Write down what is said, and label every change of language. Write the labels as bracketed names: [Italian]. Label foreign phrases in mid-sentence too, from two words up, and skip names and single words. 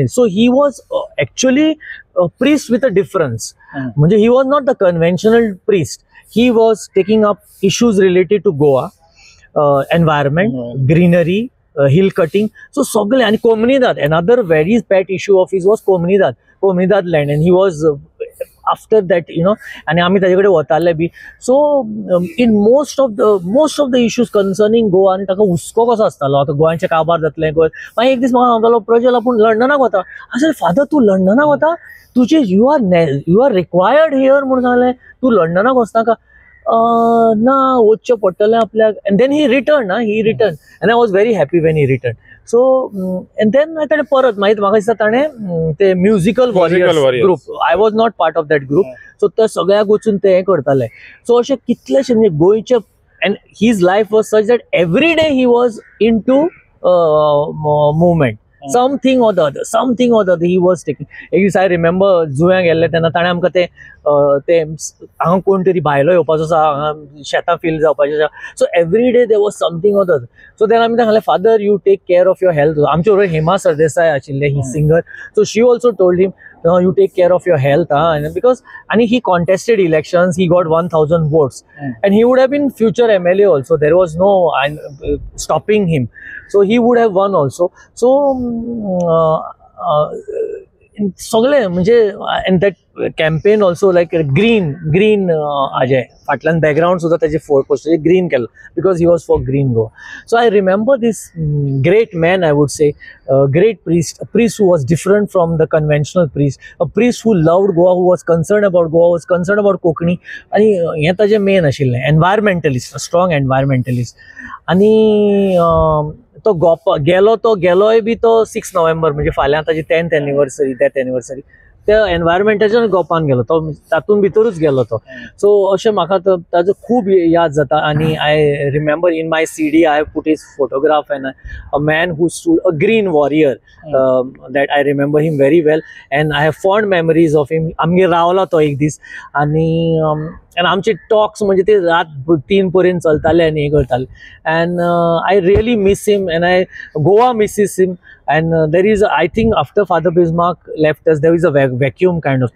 [English] So he was actually priest with a difference. म्हणजे he was not the conventional priest. He was taking up issues related to Goa, environment, greenery, hill cutting. [Konkani] सो सगळे. [English] आनी कोमनीदाद, another very pet issue of his was comunidade land. And he was after that, you know. [Konkani] आनी आमी ताजे कडेन वताले बी. [English] So in most of the issues concerning Goa. [Konkani] आनी ताका हुस्को कसो आसतालो, आतां गोंयचें काबार जातलें. मागीर एक दीस म्हाका सांगतालो, प्रज्वल आपूण लंडनाक वता. आसले फादर तूं लंडनाक वता, तुजें [English] you are required here [Konkani] म्हणून सांगलें. तूं लंडनाक वचनाका. ना, वचचें पडटलें आपल्याक. [English] And then he return and I was very happy when he return. So and then [Konkani] ताणें परत मागीर म्हाका दिसता ताणें ते [English] Musical Warriors group, I was not part of that group. [Konkani] सो ते सगळ्याक वचून ते हें करताले. सो अशें कितलेशे म्हणजे गोंयचे. [English] And his life was such that every day he was in to movement. something or the other he was taking. [Konkani] एक दीस हांव रिमेंबर जुंव्या गेल्ले तेन्ना ताणें आमकां ते हांगा कोण तरी भायलो येवपाचो आसा, हांगा शेतां फील जावपाचें आसा. [English] So every day there was something or the other. So [Konkani] तेन्ना आमी सांगलें, [English] Father you take care of your health. [Konkani] आमचे बरोबर हेमा सरदेसाय आशिल्ले, ही सिंगर. [English] So she also told him, you take care of your health, because and he contested elections, he got 1000 votes, and he would have been future MLA also. There was no stopping him, so he would have won also. So [Konkani] सगळे म्हणजे [English] and that campaign also like green [Konkani] हाजे फाटल्यान बॅकग्राउंड सुद्धा त्याचे पोस्टर ग्रीन केलं [English] because he was for Green Goa. So I remember this great man, I would say great priest, a priest who was different from the conventional priest, a priest who loved Goa, who was concerned about Goa, was concerned about Kokani. [Konkani] आणि हे ताजे मेन आशिल्लें [English] environmentalist, strong environmentalist. [Konkani] आणि तो गेलोय बी तो 6 नोव्हेंबर म्हणजे फाल्यां ताजी 10th [English] anniversary, death anniversary, [Konkani] त्या एनवायरमेंटाच्या गोपान गेलो तो, तातूंत भितरूच गेलो तो. सो अशें म्हाका ताजो खूब याद जाता. [English] आणि I remember in my CD I have put his photograph and a man who stood, a green warrior, that I remember him very well and I have fond memories of him. [Konkani] आमगेर रावलो तो एक दीस आणि आमचे टॉक्स म्हणजे ते रात 3 पर्यंत चलताले आनी हे करताले. [English] And I really miss him and I Goa misses him. And there is, I think, after Father Bismarck left us, there is a vacuum kind of thing.